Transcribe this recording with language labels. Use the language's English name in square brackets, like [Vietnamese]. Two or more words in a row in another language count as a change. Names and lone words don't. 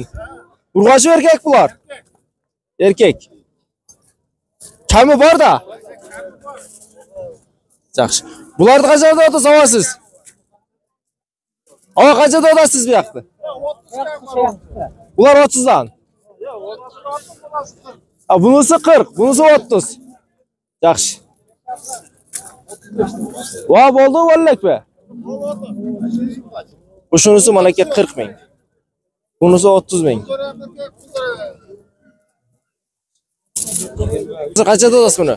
[Kyrgyz] Ургачы эркек булар. Эркек. Ками бар да? Жакшы. Буларды канчада отасыз? Ага канчада отасыз биякты? Булар 30дан. [Uzbek] Bunisi 40, bunisi 30. Yaxshi. Va bo'ldi vallakmi? Shunisi mana aka 40 ming. Bunisi 30 ming. Qancha dodasiz buni?